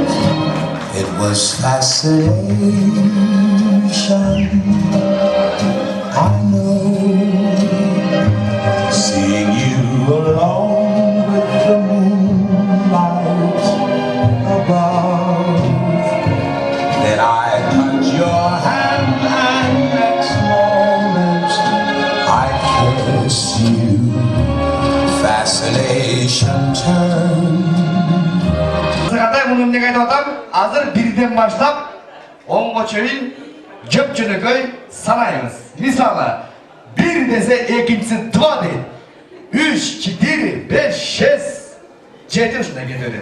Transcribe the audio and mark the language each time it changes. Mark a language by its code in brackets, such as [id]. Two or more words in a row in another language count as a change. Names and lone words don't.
[en] It was fascination, I know, seeing you alone with the moonlight above. Then I touch your hand and next moment I kiss you. Fascination turns. [ky] Кандай муну эмнеге айтып атам? Азыр бирден баштап 10га чейин жөп-жөнөкөй санайбыз. Мисалы, 1 десе экинчиси 2 дейт. 3, 4, 5, 6, 7 ушундай кетет.